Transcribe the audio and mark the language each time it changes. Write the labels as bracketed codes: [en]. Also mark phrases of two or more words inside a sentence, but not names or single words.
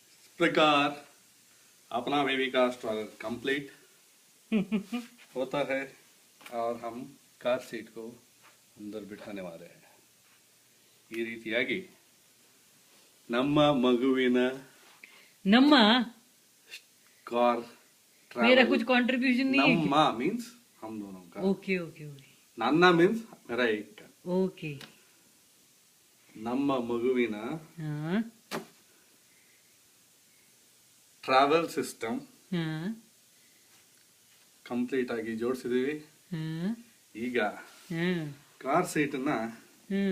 [hi] प्रकार अपना बेबी का [en] struggle complete [hi] होता है और हम [en] car seat [hi] को अंदर बिठाने वाले हैं [kn] ಈ ರೀತಿಯಾಗಿ ನಮ್ಮ ಮಗುವಿನ नम्मा [hi] कार मेरा कुछ कंट्रीब्यूशन नहीं है नम्मा मीन्स हम दोनों का [en] okay okay okay [hi] नन्ना मीन्स मेरा एक का ओके [kn] ನಮ್ಮ ಮಗುವಿನ [hi] हाँ [en] travel system [hi] हाँ [kn] ಕಂಪ್ಲೀಟ್ ಆಗಿ ಜೋಡಿಸಿದೀವಿ [hi] हाँ [kn] ಈಗ [hi] हाँ [en] car seat [kn] ಅನ್ನ [hi] हाँ